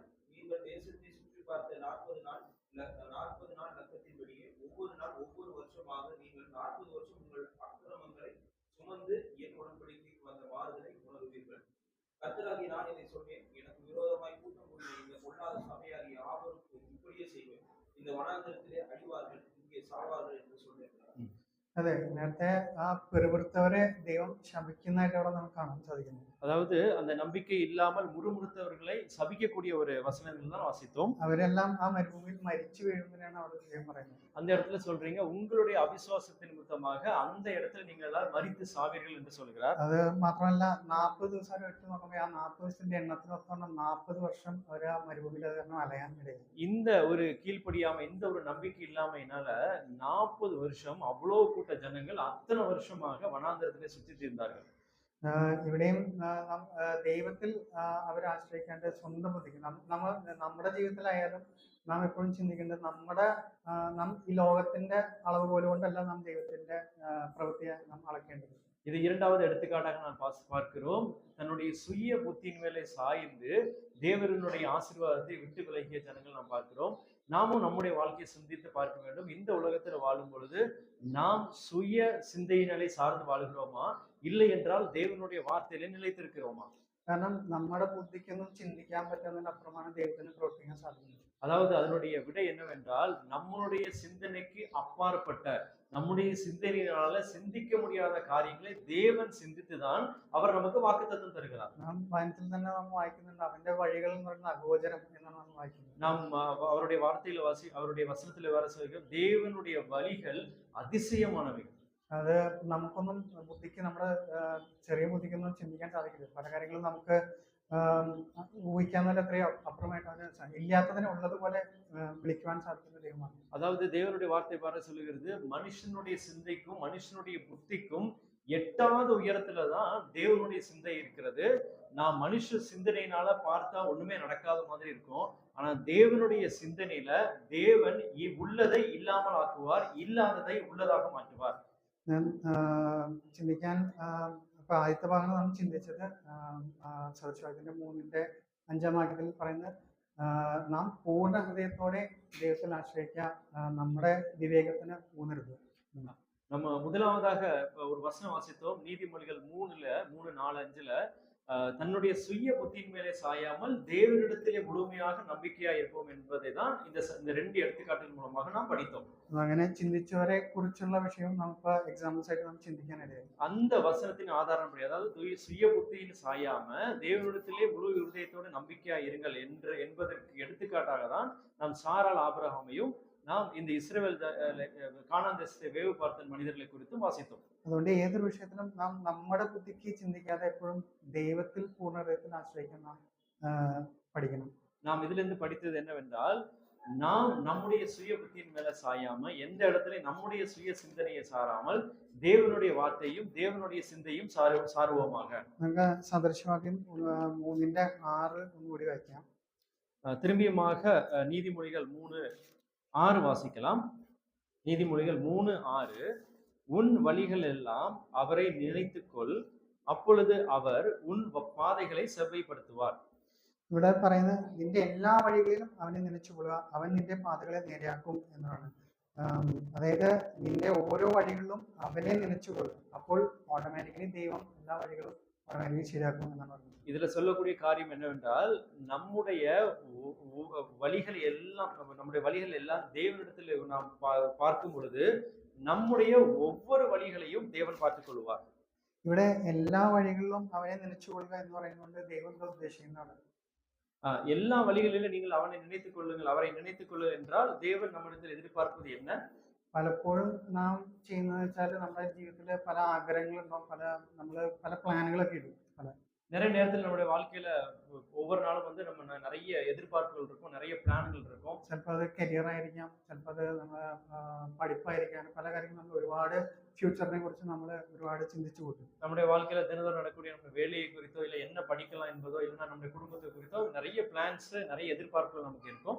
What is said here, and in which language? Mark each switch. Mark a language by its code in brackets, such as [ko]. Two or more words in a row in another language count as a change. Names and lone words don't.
[ta] நீங்கள் தேசத்தை சுற்றி பார்த்த 40 நாள் லக்கத்தின்படியே ஒவ்வொரு வருஷமாக நீங்கள் 40 வருஷம் உங்கள் அக்கிரமங்களை சுமந்து என் உடன்படிக்கைக்கு வந்த மாறுதலை உணர்வீர்கள். கர்த்தராகிய நான் இதை சொன்னேன். எனக்கு விரோதமாய் கூட்டம் கூடிய இந்த பொல்லாத சபையாகிய யாவருக்கும் இப்படியே செய்வேன். இந்த வனாந்தரத்திலே அழிவார்கள், இங்கே சாவார்கள் என்று சொன்னேன். [ml] അതെ, നേരത്തെ ആ പെരുവിടുത്തവരെ ദൈവം ശപിക്കുന്നതായിട്ട് അവിടെ നമുക്ക് കാണാൻ സാധിക്കുന്നു. [ta] அதாவது அந்த நம்பிக்கை இல்லாமல் முறுமுறுத்தவர்களை சபிக்கக்கூடிய ஒரு வசனங்கள் தான் வாசித்தோம். [ml] അവരെല്ലാം ആ മരുഭൂമിയിൽ മരിച്ചു വീഴുന്നതിനാണ് അവിടെ ദൈവം പറയുന്നത്. [ta] அந்த இடத்துல சொல்றீங்க உங்களுடைய அவிசுவாசத்தின் நிமித்தமாக அந்த இடத்துல நீங்கள் எல்லாரும் மரித்து சாவீர்கள் என்று சொல்கிறார். [ml] അത് മാത്രമല്ല 40 ദിവസം എടുത്തു നോക്കുമ്പോൾ ആ 40 ദിവസത്തിന്റെ എണ്ണത്തിനൊപ്പം 40 വർഷം അവർ ആ മരുഭൂമിയിൽ അലയാൻ ഇടയായി. [ta] இந்த ஒரு கீழ்ப்படியாம இந்த ஒரு நம்பிக்கை இல்லாமையினால 40 வருஷம் அவ்வளவு கூட்ட ஜனங்கள் அத்தனை வருஷமாக வனாந்தரத்திலே சுற்றிட்டு இருந்தார்கள். [ml] ഇവിടെയും ദൈവത്തിൽ അവർ ആശ്രയിക്കേണ്ട സ്വന്തം ബുദ്ധിക്ക് നമ്മുടെ ജീവിതത്തിലായാലും നാം എപ്പോഴും ചിന്തിക്കേണ്ടത് നാം ഈ ലോകത്തിന്റെ അളവ് പോലും കൊണ്ടല്ല നാം ദൈവത്തിന്റെ പ്രവൃത്തിയെ നാം അളക്കേണ്ടത്. [ta] இது இரண்டாவது எடுத்துக்காட்டாக நான் பார்க்கிறோம். தன்னுடைய சுய புத்தியின் மேலே சாய்ந்து தேவனுடைய ஆசீர்வாதத்தை விட்டு விலகிய ஜனங்கள் நாம் பார்க்கிறோம். நாமும் நம்முடைய வாழ்க்கையை சிந்தித்து பார்க்க வேண்டும். இந்த உலகத்தில் வாழும் பொழுது நாம் சுய சிந்தையினாலே சார்ந்து வாழுகிறோமா, இல்லை என்றால் தேவனுடைய வார்த்தையிலே நிலைத்திருக்கிறோமா? [ml] കാരണം നമ്മുടെ ബുദ്ധിക്കൊന്നും ചിന്തിക്കാൻ പറ്റുന്നതിനപ്പുറമാണ് ദൈവത്തിന് പ്രവർത്തിക്കാൻ സാധിക്കുന്നത്. [ta] அதாவது அதனுடைய விடை என்னவென்றால் நம்மளுடைய சிந்தனைக்கு அப்பாற்பட்ட நம்முடைய சிந்தனையினால சிந்திக்க முடியாத காரியங்களை தேவன் சிந்தித்துதான் அவர் நமக்கு வாக்குத்தத்தம் தருகிறார். [ml] നാം വചനത്തിൽ തന്നെ നാം വായിക്കുന്നുണ്ട്, അവന്റെ വഴികൾ എന്ന് പറയുന്നത് അഗോചരം എന്നാണ് നാം വായിക്കുന്നത്. [ta] நாம் அவருடைய வார்த்தையில அவருடைய வசனத்துல வர சொல்கிறோம், தேவனுடைய வழிகள் அதிசயமானவை. [ml] അത് നമുക്കൊന്നും ബുദ്ധിക്ക് നമ്മുടെ ചെറിയ ബുദ്ധിക്കൊന്നും ചിന്തിക്കാൻ സാധിക്കില്ല. പല കാര്യങ്ങളും നമുക്ക് ഊഹിക്കാവുന്നതിൽ എത്രയോ അപ്പുറമായിട്ട് അവന് ഇല്ലാത്തതിനെ ഉള്ളതുപോലെ വിളിക്കുവാൻ സാധിക്കുന്ന ദൈവമാണ്. [ta] அதாவது தேவனுடைய வார்த்தை பாரு சொல்லுகிறது, மனுஷனுடைய சிந்தைக்கும் மனுஷனுடைய புத்திக்கும் எட்டாவது உயரத்துல தான் தேவனுடைய சிந்தை இருக்கிறது. நான் மனுஷ சிந்தனையினால பார்த்தா ஒண்ணுமே நடக்காத மாதிரி இருக்கும். ஆனா தேவனுடைய சிந்தனையில தேவன் உள்ளதை இல்லாமல் ஆக்குவார், இல்லாததை உள்ளதாக மாற்றுவார். [ml] ഞാൻ ചിന്തിക്കാൻ ഇപ്പൊ ആദ്യത്തെ ഭാഗങ്ങൾ നമ്മൾ ചിന്തിച്ചത് സദൃശവാക്യത്തിന്റെ 3:5 വാക്യത്തിൽ പറയുന്നത് നാം പൂർണ്ണ ഹൃദയത്തോടെ ദൈവത്തിൽ ആശ്രയിക്കുക, നമ്മുടെ വിവേകത്തിന് ഊന്നരുത്. [ta] நம்ம முதலாவதாக ஒரு வசனம் வாசித்தோம், நீதிமொழிகள் 3:4, 5 தன்னுடைய சுய புத்தியின் மேலே சாயாமல் தேவனிடத்திலே முழுமையாக நம்பிக்கையா இருப்போம் என்பதை தான் இந்த 2 எடுத்துக்காட்டின் மூலமாக நாம் படித்தோம். [ml] അങ്ങനെ ചിന്തിച്ചവരെ കുറിച്ചുള്ള വിഷയം നമുക്ക് എക്സാമ്പിൾസ് ആയിട്ട് നമുക്ക് ചിന്തിക്കാനിടയായി. [ta] அந்த வசனத்தின் ஆதாரப்படி, அதாவது சுய புத்தியின் சாயாம தேவனிடத்திலே முழு இருதயத்தோடு நம்பிக்கையா இருங்கள் என்பதற்கு எடுத்துக்காட்டாக தான் நாம் சாராள் ஆபிரகாமையும் நாம் இந்த இஸ்ரவேல் கானான் தேசத்தை வேவு பார்த்த மனிதர்களை குறித்தும் வாசித்தோம். [ml] അതുകൊണ്ട് ഏതൊരു വിഷയത്തിലും നാം നമ്മുടെ ബുദ്ധിക്ക് ചിന്തിക്കാതെ എപ്പോഴും ദൈവത്തിൽ പൂർണ്ണതയിൽ ആശ്രയിക്കാൻ നാം പഠിക്കണം. [ta] நாம் இதுல இருந்து படித்தது என்னவென்றால், நாம் நம்முடைய சுய புத்தியின் மேல சாயாம எந்த இடத்துல நம்முடைய சுய சிந்தனையை சாராமல் தேவனுடைய வார்த்தையும் தேவனுடைய சிந்தையும் சாருவோமாக. [ml] നമുക്ക് സദൃശവാക്യം 3:6 ഒന്നുകൂടി വായിക്കാം. [ta] திரும்பியுமாக நீதிமொழிகள் 3:6 வாசிக்கலாம். நீதிமொழிகள் 3:6, உன் வழிகள் எல்லாம் அவரை நினைத்துக்கொள், அப்பொழுது அவர் உன் பாதைகளை செவ்வைப்படுத்துவார். [ml] ഇവിടെ പറയുന്നത് നിന്റെ എല്ലാ വഴികളിലും അവനെ നനച്ചുകൊള്ളുക, അവൻ നിന്റെ പാതകളെ നേരെയാക്കും എന്നാണ്. അതായത് നിന്റെ ഓരോ വഴികളിലും അവനെ നനച്ചുകൊള്ളുക, അപ്പോൾ ഓട്ടോമാറ്റിക്കലി ദൈവം എല്ലാ വഴികളും ഓട്ടോമാറ്റിക്കലി ശരിയാക്കും എന്നാണ് പറയുന്നത്. [ta] இதுல சொல்லக்கூடிய காரியம் என்னவென்றால், நம்முடைய வழிகள் எல்லாம் தேவனிடத்தில் நாம் பார்க்கும் பொழுது நம்முடைய ஒவ்வொரு வழிகளையும் தேவன் பார்த்துக் கொள்வார். [ml] ഇവിടെ എല്ലാ വഴികളിലും അവനെ നനച്ചുകൊള്ളുക എന്ന് പറയുന്നത് ദൈവം ഉദ്ദേശിക്കുന്നതാണ്. [ta] எல்லா வழிகளிலும் நீங்கள் அவனை நினைத்துக் கொள்ளுங்கள், அவரை நினைத்துக் கொள்ளுங்கள் என்றால் தேவன் நம்மிடத்தில் எதிர்பார்ப்பது என்ன? [ml] പലപ്പോഴും നാം ചെയ്യുന്നത് വെച്ചാൽ നമ്മുടെ ജീവിതത്തില് പല ആഗ്രഹങ്ങളുണ്ടാവും, പല പ്ലാനുകളൊക്കെ ഇടും. [ta] நிறைய நேரத்தில் நம்முடைய வாழ்க்கையில ஒவ்வொரு நாளும் நம்ம நிறைய எதிர்பார்ப்புகள் இருக்கும், நிறைய பிளான்கள் இருக்கும். [ml] ചിലപ്പോൾ അത് കരിയർ ആയിരിക്കാം, ചിലപ്പോൾ അത് നമ്മളെ പഠിപ്പായിരിക്കാം, പല കാര്യങ്ങളും നമ്മൾ ഒരുപാട് ഫ്യൂച്ചറിനെ കുറിച്ച് നമ്മൾ ഒരുപാട് ചിന്തിച്ചു കൂട്ടും. [ta] நம்முடைய வாழ்க்கையில தினந்தோறும் நடக்கக்கூடிய நம்ம வேலையை குறித்தோ இல்லை என்ன படிக்கலாம் என்பதோ இல்லைன்னா நம்முடைய குடும்பத்தை குறித்தோ நிறைய பிளான்ஸ், நிறைய எதிர்பார்ப்புகள் நமக்கு இருக்கும்.